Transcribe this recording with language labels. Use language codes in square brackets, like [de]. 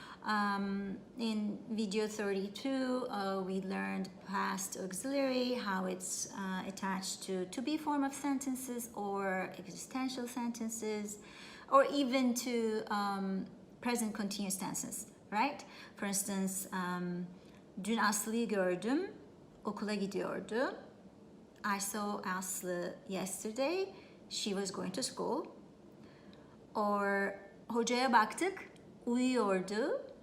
[en] In video 32, we learned past auxiliary, how it's attached to be form of sentences or existential sentences, or even to present continuous tenses, right? For instance, [tr] dün Aslı'yı gördüm, okula gidiyordu. [en] I saw Aslı yesterday, she was going to school. [tr] Or hocaya baktık, uyuyordu.